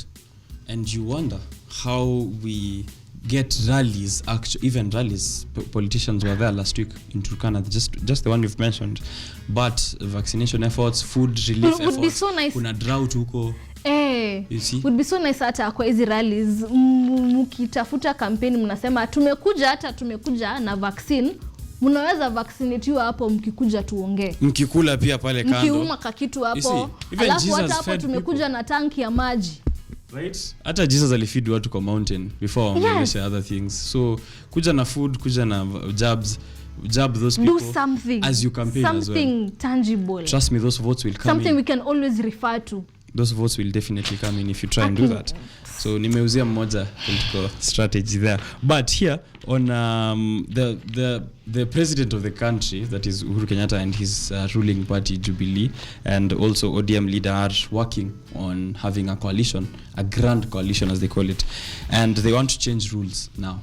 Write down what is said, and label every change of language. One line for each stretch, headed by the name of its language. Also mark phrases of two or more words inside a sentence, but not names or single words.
English: And you wonder how we get rallies, even rallies. Politicians were there last week in Turkana, just the one you've mentioned. But vaccination efforts, food relief efforts. Would be so nice.
Swahili: Kuna drought huko.
English: You see? Would be so nice
Swahili: hata kwa hizi rallies mkitafuta campaign mnasema tumekuja na vaccine. Mnaweza vaccinatiwa hapo mkikuja tuongee. Mkikula pia pale kando. Mkiuma kakitu hapo. Alafu hata hapo tumekuja na tanki ya maji. Right? Hata Jesus alifeed watu kwa mountain before waongelesha
English: other things.
Swahili: So kuja na food, kuja na
English: jab those people. Do something. As you campaign as well. Something tangible. Trust me, those votes will come something in. We can always refer to. Those votes will definitely come in if you try and do that. So
Swahili: nimeuzia mmoja
English: political strategy there. But here on the president of the country, that is Uhuru Kenyatta, and his ruling party Jubilee, and also ODM leader are working on having a coalition, a grand coalition as they call it, and they want to change rules now.